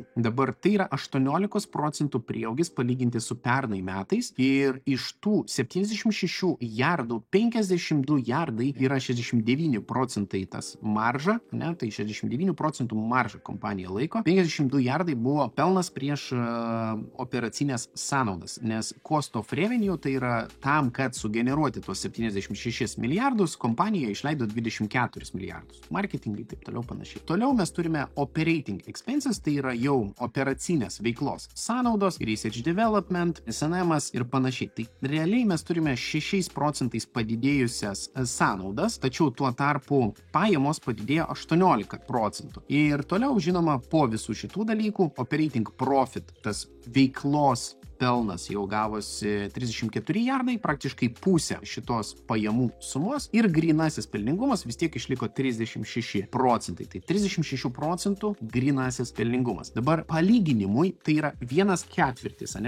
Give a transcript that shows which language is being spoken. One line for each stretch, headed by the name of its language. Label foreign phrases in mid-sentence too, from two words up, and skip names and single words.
Lithuanian: Dabar tai yra 18% prieaugis palyginti su pernai metais ir iš tų 76 milijardų 52 milijardai yra 69% tas marža, ne, tai 69% marža kompanija laiko, 52 milijardai buvo pelnas prieš operacinės sąnaudas, nes
English: cost of of revenue,
Lithuanian: tai yra tam, kad sugeneruoti tuos 76 milijardus, kompanija išleido 24 milijardus. Marketingai taip toliau panašiai. Toliau mes turime
English: operating expenses,
Lithuanian: tai yra jau operacinės veiklos sąnaudos,
English: research development,
Lithuanian: S&M'as ir panašiai. Tai realiai mes turime 6% padidėjusias sąnaudas, tačiau tuo tarpu pajamos padidėjo 18%. Ir toliau, žinoma, po visų šitų dalykų,
English: operating profit,
Lithuanian: tas veiklos pelnas jau gavosi 34 milijardai, praktiškai pusė šitos pajamų sumos ir grynasis pelningumas vis tiek išliko 36%. Tai 36% grynasis pelningumas. Dabar palyginimui tai yra 1/4, ane?